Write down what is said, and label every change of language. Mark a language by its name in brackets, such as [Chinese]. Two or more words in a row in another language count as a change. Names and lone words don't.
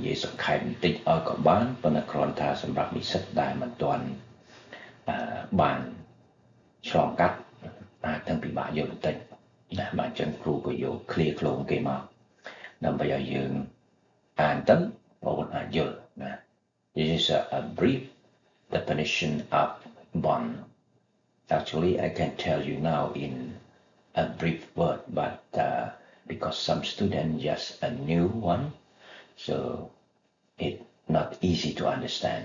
[Khmer] យាយសង្ខេបបន្តិចឲ្យក៏បានប៉ុន្តែគ្រាន់ថាសម្រាប់និស្សិតដែលមិនទាន់បានឆ្លងកាត់អាចទាំងពិបាកយល់បន្តិចណាបាទអញ្ចឹងគ្រូក៏យក clear ខ្លងគេមកដើម្បីឲ្យយើងអានទៅបងប្អូនអាចយល់ណា [English] This is a brief definition of bond. Actually, I can tell you now in a brief word, but because some students just a new one, so it's not easy to understand.